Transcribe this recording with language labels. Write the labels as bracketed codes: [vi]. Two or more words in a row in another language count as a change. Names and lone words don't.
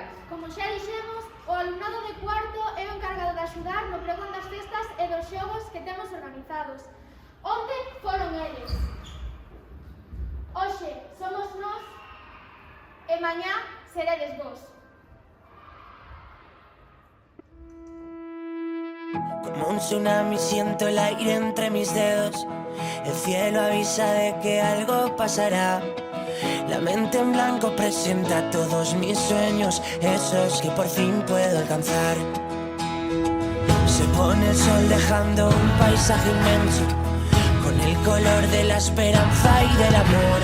[gl] Como xa dixemos, o alumnado de cuarto é o encargado de axudar no pregón das festas e dos xogos que temos organizados. Onte foron eles. Hoxe somos nós e mañá seredes vos. [es] Como un tsunami siento el aire entre mis dedos. El cielo avisa de que algo pasará. La mente en blanco presenta todos mis sueños, esos que por fin puedo alcanzar. Se pone el sol dejando un paisaje inmenso, con el color de la esperanza y del amor.